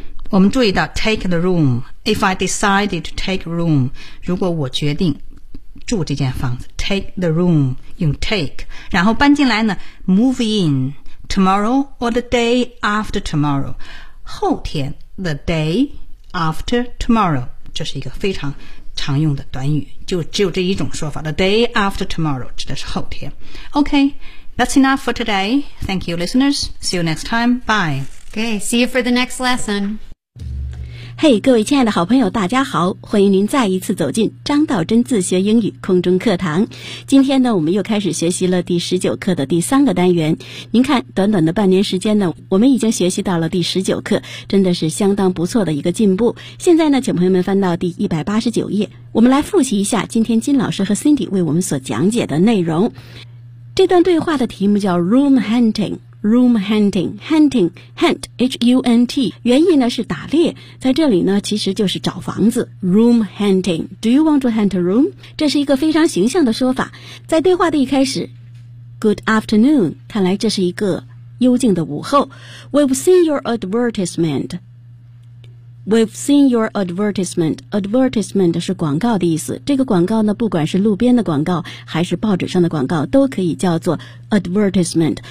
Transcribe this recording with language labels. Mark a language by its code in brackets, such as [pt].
[en] 我们注意到 take the room. If I decided to take room, 如果我决定住这间房子 take the room, 用 take. 然后搬进来呢 move in tomorrow or the day after tomorrow. 后天 the day after tomorrow. [zh] 这是一个非常常用的短语，就只有这一种说法。 [en] The day after tomorrow 指的是后天。Okay, that's enough for today. Thank you, listeners. See you next time. Bye. Okay, see you for the next lesson. [zh] Hey, 各位亲爱的好朋友，大家好，欢迎您再一次走进张道真自学英语空中课堂。今天呢，我们又开始学习了第19课的第3个单元。您看，短短的半年时间呢，我们已经学习到了第19课，真的是相当不错的一个进步。现在呢，请朋友们翻到第189页，我们来复习一下今天金老师和 Cindy 为我们所讲解的内容。这段对话的题目叫 Room Hunting。Room hunting, hunting, hunt, H-U-N-T, 原意呢是打猎，在这里呢其实就是找房子。 [en] Room hunting, do you want to hunt a room? [zh] 这是一个非常形象的说法。在对话的一开始 , Good afternoon, 看来这是一个幽静的午后。 We've seen your advertisement. [en] We've seen your advertisement. Advertisement 是广告的意思。 [zh] 这个广告呢，不管是路边的广告还是报纸上的广告，都可以叫做 advertisement。